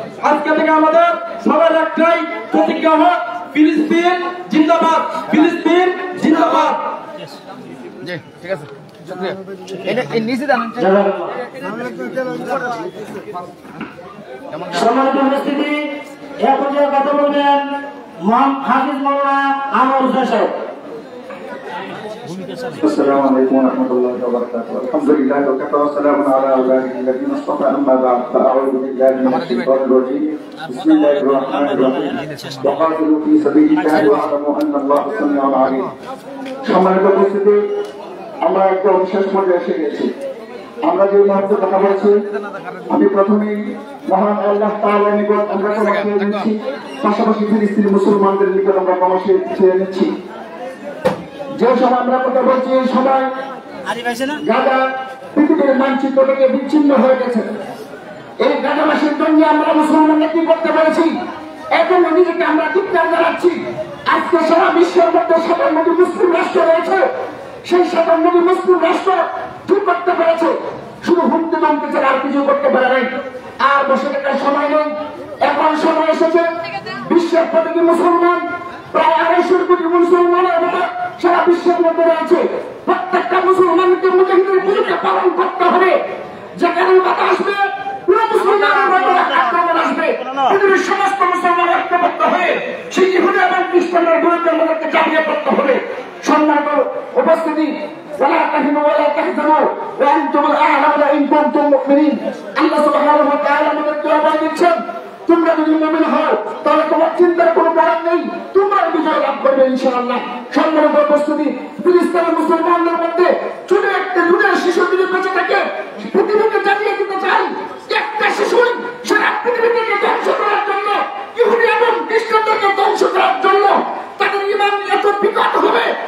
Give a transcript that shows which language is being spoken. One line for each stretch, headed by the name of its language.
Bangla: আজকে থেকে আমাদের সবার একটাই প্রতিজ্ঞা হোক, ফিলিস্তিন জিন্দাবাদ, ফিলিস্তিন জিন্দাবাদ। জি ঠিক আছে, শুকরিয়া। এই নিচে দাও। সম্মানিত উপস্থিতি, এ পর্যায়ে কথা বলবেন হাফিজ মাওলানা আনোয়ার হোসেন সাহেব।
Arabic: السلام عليكم ورحمة الله وبركاته. الحمد لله وكفى وسلام على عباده الذين اصطفى. أما بعد فأعوذ بالله من الشيطان الرجيم. بسم الله الرحمن الرحيم. وقاتلوا في سبيل الله واعلموا أن الله سميع عليم.
Bangla: সম্মানিত উপস্থিতি, আমরা একটা বিশেষ পর্যায়ে এসে গেছি। আমরা যে মুহূর্তে কথা বলছি, আমি প্রথমেই মহান আল্লাহ তাআলার নিকট আমরা ক্ষমা চেয়ে নিচ্ছি, পাশাপাশি ফিলিস্তিনি মুসলমানদের নিকট আমরা ক্ষমা চেয়ে নিচ্ছি। যে সময় আমরা কথা বলছি এই সময় গাজা পৃথিবীর মানচিত্র থেকে বিচ্ছিন্ন হয়ে গেছে। এই গাজাবাসীর জন্য আমরা মুসলমানরা কি করতে পেরেছি, এখন নিজেকে আমরা ধিক্কার জানাচ্ছি। আজকে সারা বিশ্বের মধ্যে 57টি মুসলিম রাষ্ট্র রয়েছে, সেই 57টি মুসলিম রাষ্ট্র কি করতে পেরেছে, শুধু হুমকি দমকি ছাড়া আর কিছু করতে পারে নাই। আর বসে থাকার সময় নেই, এখন সময় এসেছে বিশ্বের প্রতিটি মুসলমান, প্রায় 250 কোটি মুসলমানের মতো সারা বিশ্বের মধ্যে রয়েছে, প্রত্যেকটা মুসলমানকে মুজাহিদের ভূমিকা পালন করতে হবে। যেখানে বাধা আসবে পুরো মুসলমানের মধ্যে আক্রমণ আসবে, পৃথিবীর সমস্ত মুসলমান ঐক্যবদ্ধ হয়ে সেই ইহুদি এবং খ্রিস্টানদের বিরুদ্ধে আমাদেরকে ঝাঁপিয়ে পড়তে হবে। সম্মানিত উপস্থিতি,
Arabic: ولا تهنوا ولا تحزنوا وانتم الاعلون ان كنتم مؤمنين.
Bangla: আল্লাহ সুবহানাহু ওয়া তাআলা আমাদেরকে আহ্বান দিচ্ছেন, তোমরা যদি মুমিন হও তাহলে তোমার চিন্তার কোনো কারণ নেই, তোমরা বিজয় লাভ করবে ইনশাআল্লাহ। সম্মানিত উপস্থিতি, ফিলিস্তিনের মুসলমানদের মধ্যে ছোট একটা দুধের শিশু যদি বেঁচে থাকে, পৃথিবীকে জানিয়ে দিতে চাই একটা শিশুই সারা পৃথিবীকে ধ্বংস করার জন্য, ইহুদি এবং খ্রিস্টানদেরকে ধ্বংস করার জন্য তাদের ঈমান এত বিকট হবে।